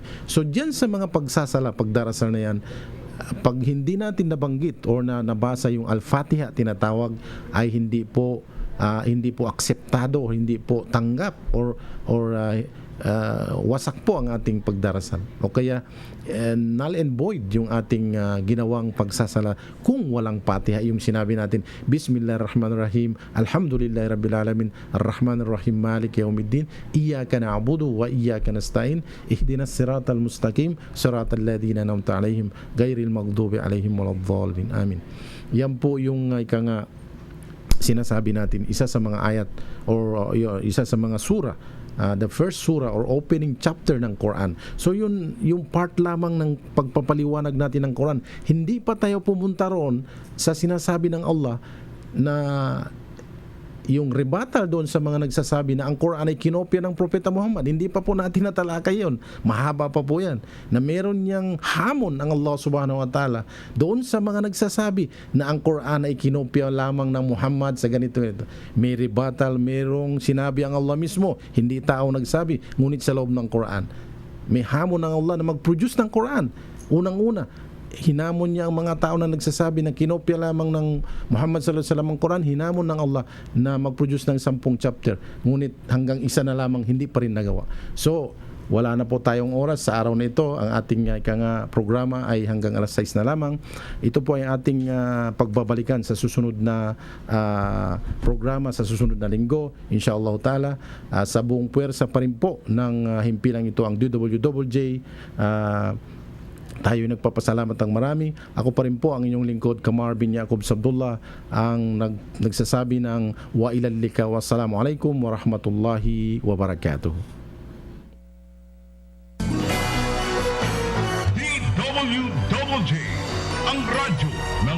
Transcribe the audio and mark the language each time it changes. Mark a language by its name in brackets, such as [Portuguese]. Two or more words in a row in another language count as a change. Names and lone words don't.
[Filipino] So diyan sa mga pagdarasal na yan, pag hindi natin nabanggit or nabasa yung Al-Fatiha tinatawag, ay hindi po akseptado, hindi po tanggap or wasak po ang ating pagdarasal, o kaya [English] null and void [Filipino] yung ating ginawang pagsasala kung walang Fatiha. Yung sinabi natin, [Arabic] بسم الله الرحمن الرحيم، الحمد لله رب العالمين، الرحمن الرحيم، مالك يوم الدين، إياك نعبد وإياك نستعين، اهدنا الصراط المستقيم، صراط الذين أنعمت عليهم، غير المغضوب عليهم ولا الضالين. [Filipino] Amin. Yan po yung sinasabi natin, isa sa mga ayat or isa sa mga sura, [English] the first surah or opening chapter ng Quran. [Filipino] So yun yung part lamang ng pagpapaliwanag natin ng Quran. Hindi pa tayo pumunta roon sa sinasabi ng Allah, na yung rebuttal doon sa mga nagsasabi na ang Quran ay kinopya ng Propeta Muhammad, hindi pa po natin natalakay yun. Mahaba pa po yan. Na meron niyang hamon ang Allah [Arabic] سبحانه وتعالى [Filipino] doon sa mga nagsasabi na ang Quran ay kinopya lamang ng Muhammad sa ganito. May rebuttal, merong sinabi ang Allah mismo, hindi tao nagsabi, ngunit sa loob ng Quran. May hamon ng Allah na mag-produce ng Quran. Unang-una, hinamon niya ang mga tao na nagsasabi na kinopya lamang ng Muhammad [Arabic] صلى الله عليه وسلم [Filipino] ang Quran, hinamon ng Allah na mag-produce ng 10 chapter, ngunit hanggang isa na lamang hindi pa rin nagawa. So wala na po tayong oras sa araw na ito. Ang ating programa ay hanggang alas 6 na lamang. Ito po ay ating pagbabalikan sa susunod na programa sa susunod na linggo, [Arabic] إن شاء الله تعالى. [Filipino] Sa buong puwersa pa rin po ng himpilang ito ang DWJJ. Tayo nagpapasalamat ng marami. Ako pa rin po ang inyong lingkod, Kamar bin Yaqub Sabdullah, ang nagsasabi ng [Arabic] وإلى اللقاء. والسلام عليكم ورحمة الله وبركاته. [Filipino] DWJ, ang radyo ng